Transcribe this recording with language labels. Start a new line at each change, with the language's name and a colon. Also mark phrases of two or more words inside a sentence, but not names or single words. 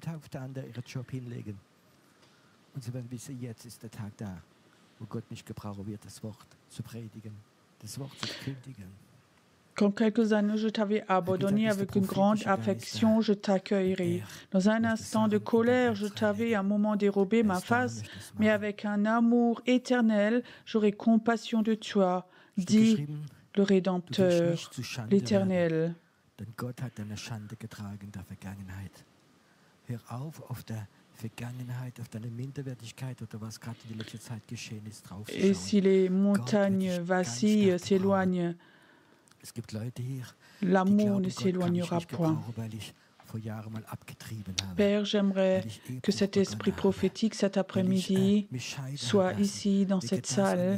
French: Quand quelques années je t'avais abandonné avec une grande affection, je t'accueillerai. Dans un instant de colère, je t'avais un moment dérobé ma face, mais avec un amour éternel, j'aurai compassion de toi, dit le Rédempteur, l'Éternel.
German: Denn Gott hat deine Schande getragen in der Vergangenheit. Hör auf der Vergangenheit, auf deine Minderwertigkeit oder was gerade in der letzten Zeit geschehen ist, draufzuschauen.
French: Et si les montagnes vacillent, s'éloignent, l'amour ne s'éloignera point. Père, j'aimerais que cet esprit prophétique cet après-midi soit ici dans cette salle.